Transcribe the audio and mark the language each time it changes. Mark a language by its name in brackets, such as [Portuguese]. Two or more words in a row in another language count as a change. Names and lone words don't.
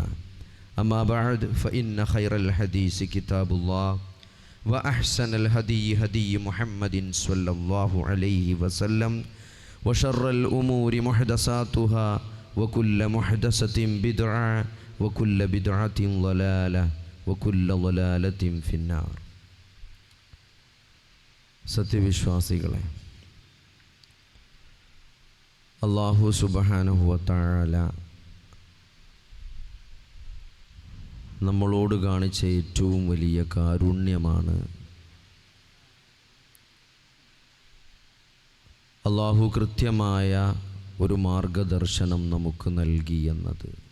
[Arabic] أما بعد فإن خير الحديث كتاب الله وأحسن الهدي هدي محمد صلى الله عليه وسلم وشر الأمور محدثاتها وكل محدثة بدعة وكل بدعة ضلالة وكل ضلالة في النار. [Malayalam] സത്യവിശ്വാസികളെ, [Arabic] الله سبحانه وتعالى [Malayalam] നമ്മളോട് കാണിച്ച ഏറ്റവും വലിയ കാരുണ്യമാണ് അല്ലാഹു കൃത്യമായ ഒരു മാർഗദർശനം നമുക്ക് നൽകി എന്നത്.